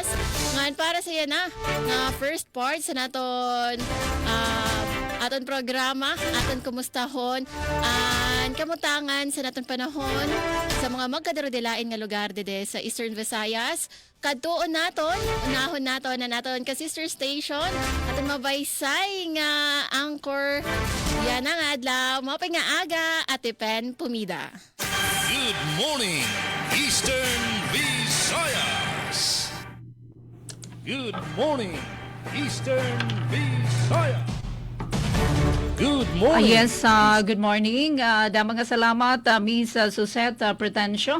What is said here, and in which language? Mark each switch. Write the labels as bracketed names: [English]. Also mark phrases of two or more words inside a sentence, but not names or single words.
[Waray] Ngan para sa yan na first part sa naton aton programa, aton kumustahon an kamutangan sa naton panahon sa mga magkadarodilain nga lugar dede sa Eastern Visayas. Kadtuon naton, unahon naton na naton ka sister station, aton mabaysay nga anchor. Yan ang adlaw, mapay nga aga, Ate Pen Pumida. [English] Good morning, Eastern Visayas! Good morning, Eastern Visayas! Good morning. Yes, good morning. [Waray] Damang salamat, Miss Suzette Pretensio.